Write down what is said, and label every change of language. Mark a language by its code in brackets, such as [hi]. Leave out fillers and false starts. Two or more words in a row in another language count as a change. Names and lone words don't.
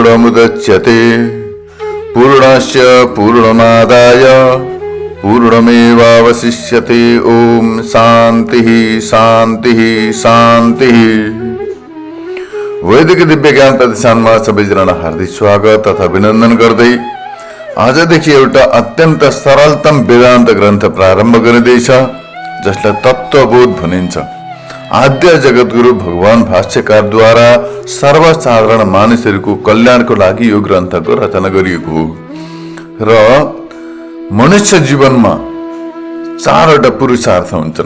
[sa] पूर्णमेवावशिष्यते पूर्णस्य पूर्णमादाय पूर्णमेवावशिष्यते। ओम शांति शांति शांति। [ne] वैदिक दिव्य ज्ञान प्रतिष्ठानमा सबैजनालाई हार्दिक स्वागत तथा अभिनन्दन गर्दै आजदेखि एउटा अत्यन्त सरलतम वेदान्त ग्रन्थ प्रारम्भ गरिँदैछ, जसलाई तत्त्वबोध भनिन्छ। आद्य जगतगुरु भगवान भाष्यकारद्वारा सर्वसाधारण मानिसहरूको कल्याणको लागि यो ग्रन्थको रचना गरिएको हो र मनुष्य जीवनमा चारवटा पुरुषार्थ हुन्छन्।